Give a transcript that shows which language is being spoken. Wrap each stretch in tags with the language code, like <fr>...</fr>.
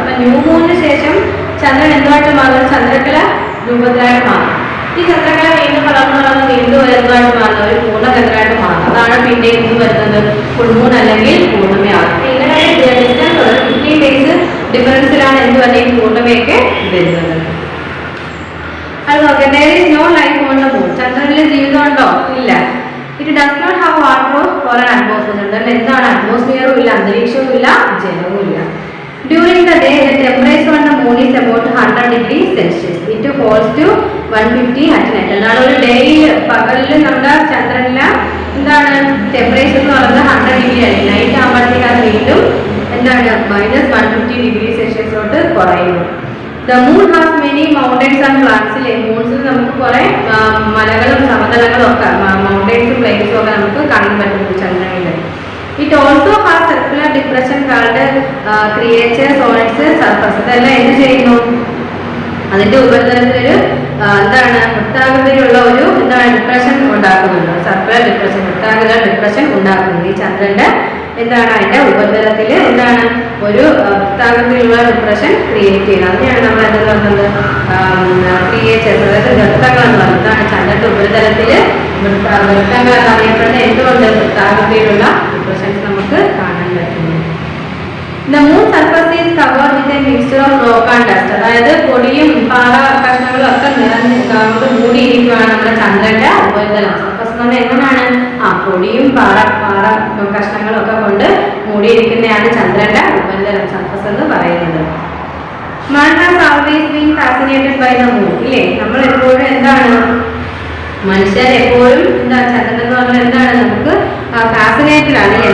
<ml>അപ്പൊ ന്യൂ മൂണിന് ശേഷം ചന്ദ്രൻ എന്തുമായിട്ട് മാറും? ചന്ദ്രക്കല രൂപത്തിലായിട്ട് മാറും. ഈ ചന്ദ്രക്കല വീണ്ടും വളർന്ന് വീണ്ടും എന്തുമായിട്ട് മാറുന്ന ഒരു പൂർണ്ണചന്ദ്രമായിട്ട് മാറും. അതാണ് പിന്നെ എന്ത് വരുന്നത്? ഫുൾ മൂൺ അല്ലെങ്കിൽ പൂർണ്ണിമയാകും. ഇങ്ങനെ ഡിസ്റ്റൻസ് 15 ഡേയ്സ് ഡിഫറൻസിലാണ് എന്ത് പറഞ്ഞാൽ പൂർണ്ണിമയൊക്കെ വരുന്നത്. അത് നോക്കാം.</ml> <en>there is no life on the moon.</en> <ml>ചന്ദ്രനിൽ ജീവിതം ഉണ്ടോ? ഇല്ല.</ml> <en>it does not have water or an atmosphere.</en> <ml>ചന്ദ്രനിൽ എന്താണ്? അറ്റ്മോസ്ഫിയറും ഇല്ല, അന്തരീക്ഷവും ഇല്ല, ജലവും ഇല്ല.</ml> <en>during the day the temperature on the moon is about 100 degrees Celsius. it falls to 150 at night.</en> <ml>എന്താണ് ഒരു ഡേയിൽ പകലിൽ നമ്മുടെ ചന്ദ്രനിൽ എന്താണ് ടെമ്പറേച്ചർ എന്ന് പറയുന്നത് 100 ഡിഗ്രി ആയിരിക്കും. നൈറ്റ് ആകുമ്പോഴത്തേക്ക് അത് വീണ്ടും എന്താണ് -150 ഡിഗ്രി സെൽഷ്യസിലോട്ട് കുറയുന്നു.</ml> <en>The moon has many mountains and plains.</en> <ml>മൂൺസിൽ നമുക്ക് കുറെ മലകളും സമതലങ്ങളും ഒക്കെ മൗണ്ടൻസും പ്ലെയിൻസും ഒക്കെ നമുക്ക് കാണാൻ പറ്റും ചന്ദ്രനിൽ.</ml> <en>It also has circular depression called craters on its surface.</en> <ml>ഇതെല്ലാം എന്ത് ചെയ്യുന്നു? അതിന്റെ ഉപരിതലത്തിലൊരു എന്താണ് വൃത്താകൃതിയിലുള്ള ഒരു എന്താണ് ഡിപ്രഷൻ ഉണ്ടാക്കുന്നുണ്ട്. സർക്കുലർ ഡിപ്രഷൻ, വൃത്താകൃതിയിലുള്ള ഡിപ്രഷൻ ഉണ്ടാക്കുന്നുണ്ട്. ഈ ചന്ദ്രന്റെ എന്താണ് അതിന്റെ ഉപരിതലത്തിൽ എന്താണ് ഒരു വൃത്താകൃതിയിലുള്ള ഡിപ്രഷൻ ക്രിയേറ്റ് ചെയ്യുന്നത്. അതിനെയാണ് നമ്മൾ എന്താ പറയുന്നത്? ക്രിയേച്ചേഴ്സ്, അതായത് ഗർത്തങ്ങൾ എന്ന് പറയുന്നത്. എന്താണ് ചന്ദ്രന്റെ ഉപരിതലത്തിൽ വൃത്തങ്ങൾ എന്നറിയപ്പെടുന്ന എന്തുകൊണ്ട് വൃത്താകൃതിയിലുള്ള ഡിപ്രഷൻസ് നമുക്ക് കാണാൻ പറ്റുന്നു.</ml> <en>The moon surface is covered with a mixture of rock and dust.</en> <ml>അതായത് പൊടിയും പാറ കഷ്ണങ്ങളും ഒക്കെ നിറഞ്ഞ് മൂടിയിരിക്കുകയാണ് നമ്മുടെ ചന്ദ്രന്റെ ഉപരിതലം. സർഫസ് എന്ന് പറഞ്ഞാൽ എങ്ങനെയാണ്? പൊടിയും പാറ കഷ്ണങ്ങളും ഒക്കെ കൊണ്ട് മൂടിയിരിക്കുന്നതാണ് ചന്ദ്രന്റെ ഉപരിതലം, സർഫസ് എന്ന് പറയുന്നത്.</ml> <en>Man has always been fascinated by the moon.</en> <ml>ഇല്ലേ? നമ്മൾ എപ്പോഴും എന്താണ് മനുഷ്യർ എപ്പോഴും എന്താ ചന്ദ്രൻ എന്ന് പറഞ്ഞാൽ എന്താണ് നമുക്ക് ഫാസിനേറ്റഡ് ആണ് അല്ലേ?</ml>